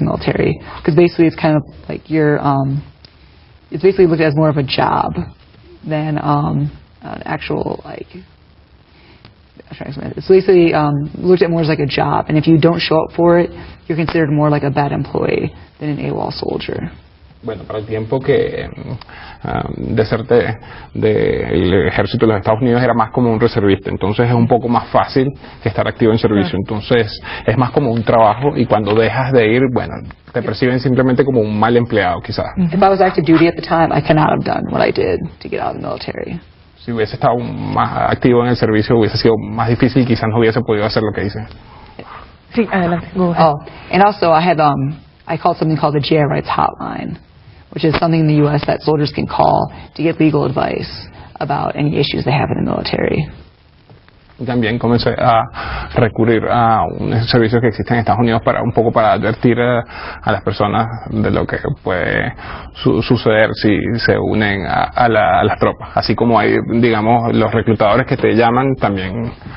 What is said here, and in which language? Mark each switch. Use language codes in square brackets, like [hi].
[en] military because basically it's kind of like it's basically looked at as more of a job than an actual like. It's basically looked at more as like a job, and if you don't show up for it, you're considered more like a bad employee than an AWOL soldier. [es] Bueno, para el tiempo que deserté del ejército de los Estados Unidos era más como un reservista, entonces es un poco más fácil que estar activo en servicio, entonces es más como un trabajo y cuando dejas de ir, bueno, te perciben simplemente como un mal empleado quizás. [en] If I was active duty at the time, I could not have done what I did to get out of the military. [es] Si hubiese estado más activo en el servicio hubiese sido más difícil y quizás no hubiese podido hacer lo que hice. Sí, adelante. [en] Go ahead. And also I had I called something called the GI Rights Hotline, which is something in the U.S. that soldiers can call to get legal advice about any issues they have in the military. [es] También comencé a recurrir a un servicio que existe en Estados Unidos para advertir a las personas de lo que puede suceder si se unen a las tropas. Así como hay, digamos, los reclutadores que te llaman también.